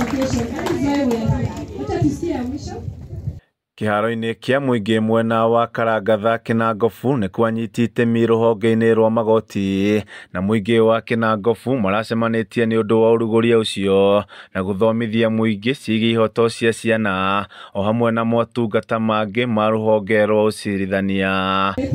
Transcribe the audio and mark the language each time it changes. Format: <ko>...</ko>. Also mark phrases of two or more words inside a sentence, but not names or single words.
<en>education. That is why we are here.</en> <sw>Wacha tusikie mwisho.</sw> <ki>Kiharo-inĩ kĩa mũingĩ mwena wa Karangatha Kinangofu nĩ kwanyitĩte rũhonge-inĩ rwa magoti na mũingĩ wa Kinangofu maracemanĩtie nĩ ũndũ wa ũrugũria ũcio na gũthomithia mũingĩ ciĩgiĩ ihoto cia ciana o hamwe na motungata mangĩ ma rũhonge rwa ũcirithania.</ki>